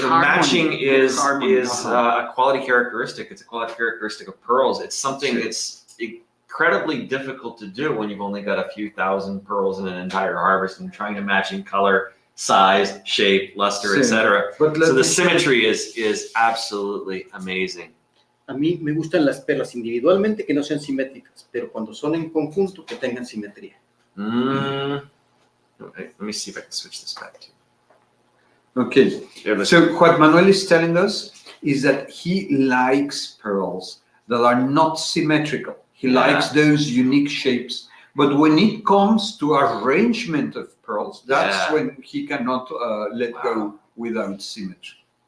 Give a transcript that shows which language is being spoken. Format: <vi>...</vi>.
<en>matching is a quality characteristic. It's a quality characteristic of pearls. It's something that's incredibly difficult to do when you've only got a few thousand pearls in an entire harvest and trying to match in color, size, shape, luster, etc. So the symmetry is absolutely amazing.</en> <es>A mí me gustan las perlas individualmente que no sean simétricas, pero cuando son en conjunto que tengan simetría.</es> <en>Okay, let me see if I can switch this back to. Okay, so what Manuel is telling us is that he likes pearls that are not symmetrical. He likes those unique shapes. But when it comes to arrangement of pearls, that's when he cannot let go without symmetry.</en>